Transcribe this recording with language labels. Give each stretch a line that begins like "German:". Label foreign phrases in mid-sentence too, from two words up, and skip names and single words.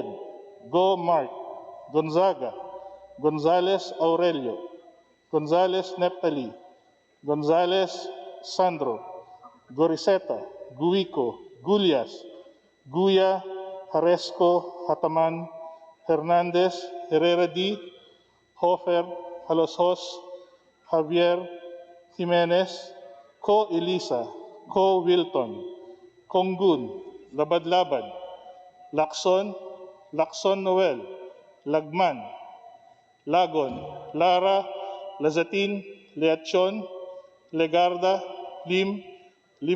English: Go Mark, Gonzaga, Gonzales Aurelio, Gonzales Neptali, Gonzales Sandro, Goriseta, Guico, Gulias, Guya, Haresco, Hataman, Hernandez, Herrera D, Hofer, Haloshos, Javier, Jimenez, Ko Elisa, Ko Wilton, Konggun, Labad-Labad, Lacson, Lacson Noel, Lagman, Lagon, Lara, Lazatin, Leachon, Legarda, Lim, Lim